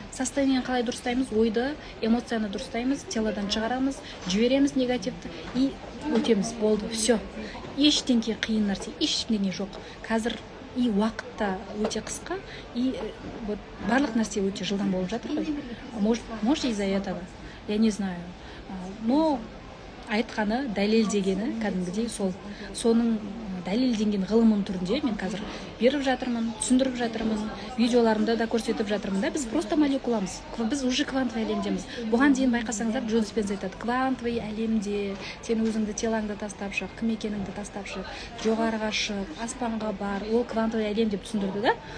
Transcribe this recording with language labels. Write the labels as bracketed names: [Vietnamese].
[Kazakh] Состояние қалай дұрыстаймыз? Ойды, эмоцияны дұрыстаймыз, телодан шығарамыз, жібереміз негативті и өтеміз. Болды. [Russian] Все. [Kazakh] Ештеңке қиын нәрсе, ештеңе жоқ. Қазір и уақытта өте қысқа, [Russian] и вот [Kazakh] барлық нәрсе өте жылдам болып жатыр ғой. [Russian] Может из-за этого, я не знаю. [Kazakh] Но айтқаны, дәлелдегені кәдімгідей соның дәлелденген ғылымның түрінде мен қазір беріп жатырмын, түсіндіріп жатырмын, видеоларымда да көрсетіп жатырмын да. Біз [Russian] просто [Kazakh] молекуламыз, біз [Russian] уже [Kazakh] квантовый әлемдеміз. Бұған дейін байқасаңыздар, Джо Диспенза айтады, квантовый әлемде сен өзіңді телаңды тастап шық, кім екеніңді тастап шық, жоғарыға шық, аспанға бар, ол квантовый әлем деп түсіндірді да.